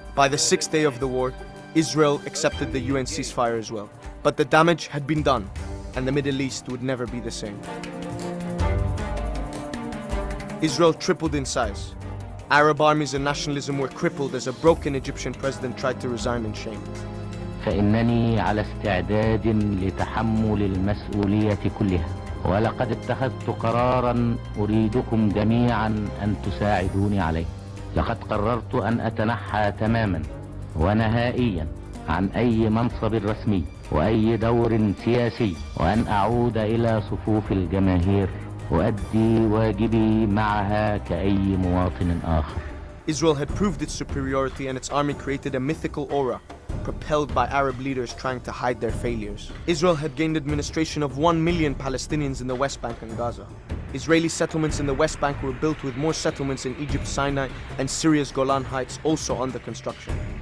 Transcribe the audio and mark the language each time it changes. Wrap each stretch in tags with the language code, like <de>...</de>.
<en>By the sixth day of the war, Israel accepted the UN ceasefire as well. But the damage had been done, and the Middle East would never be the same. Israel tripled in size. Arab armies and nationalism were crippled as a broken Egyptian president tried to resign in shame.</en> <ar>فإنني على استعداد لتحمل المسؤولية كلها ولقد اتخذت قراراً أريدكم جميعاً أن تساعدوني عليه. لقد قررت أن أتنحى تماماً ونهائياً عن أي منصب رسمي وأي دور سياسي وأن أعود إلى صفوف الجماهير وأدي واجبي معها كأي مواطن آخر.</ar> <en>Israel had proved its superiority and its army created a mythical aura, propelled by Arab leaders trying to hide their failures. Israel had gained administration of 1 million Palestinians in the West Bank and Gaza. Israeli settlements in the West Bank were built with more settlements in Egypt's Sinai and Syria's Golan Heights also under construction.</en>